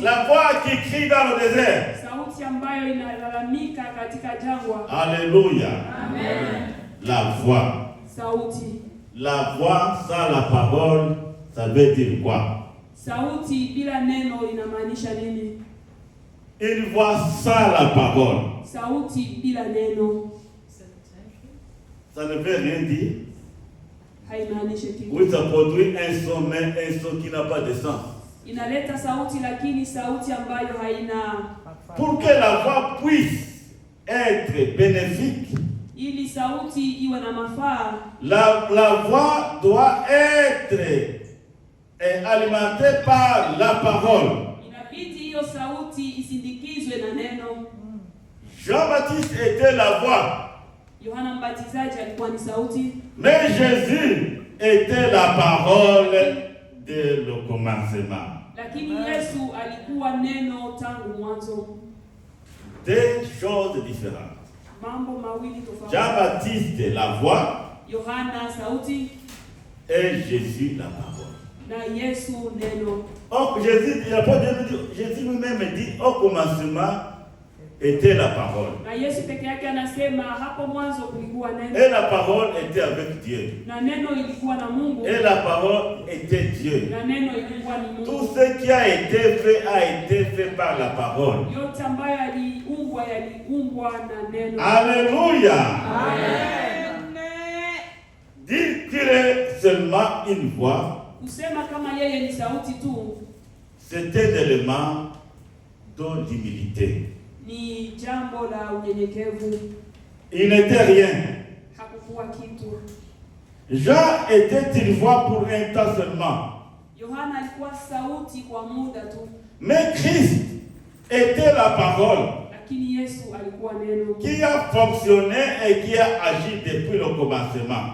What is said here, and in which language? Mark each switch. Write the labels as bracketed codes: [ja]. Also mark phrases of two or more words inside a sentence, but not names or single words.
[fr] La voix qui crie dans le désert. [sw] sauti ambayo inalalamika katika jangwa. [fr] Alléluia. Amen. La voix. [sw] Sauti, [fr] La voix, ça la parole Ça veut dire quoi? [sw] Sauti bila neno inamaanisha nini? [fr] Une voix sans la parole. [sw] Sauti bila neno [fr] Ça ne veut rien dire. [sw] haimaanishi kitu. [fr] Oui, ça produit un son, mais un son qui n'a pas de sens. [sw] Inaleta sauti lakini sauti ambayo haina. [fr] Pour que la voix puisse être bénéfique, [sw] Ili sauti iwe na mafaa, [fr] la voix doit être alimentée par la parole. [sw] inabidi hiyo sauti isindikizwe na neno. [fr] Jean-Baptiste était la voix, [sw] Yohana Mbatizaji alikuwa ni sauti, [fr] mais Jésus était la parole dès le commencement. [sw] lakini Yesu alikuwa neno tangu mwanzo. [fr] Deux choses différentes. [sw] Mambo mawili tofauti. [fr] Jean-Baptiste la voix [sw] Yohana sauti [fr] et Jésus la parole. [sw] na Yesu neno. [fr] Donc Jésus lui-même dit au commencement était la parole. [sw] Na Yesu peke yake anasema hapo mwanzo kulikuwa neno. [fr] Et la parole était avec Dieu. [sw] Na neno ilikuwa na Mungu. [fr] Et la parole était Dieu. [sw] Na neno ilikuwa ni Mungu. [fr] Tout ce qui a été fait par la parole. [sw] Yote ambayo yaliumbwa na neno. [fr] Alléluia. Amen. Dire qu'il est seulement une voix, [sw] Kusema kama yeye ni sauti tu [fr] c'est un élément d'humilité. [sw] ni jambo la unyenyekevu. [fr] Il n'était rien. [sw] Hakukuwa kitu. [fr] Jean était une voix pour un temps seulement. [sw] Yohana alikuwa sauti kwa muda tu, [fr] Mais Christ était la parole [sw] lakini Yesu alikuwa neno [fr] qui a fonctionné et qui a agi depuis le commencement.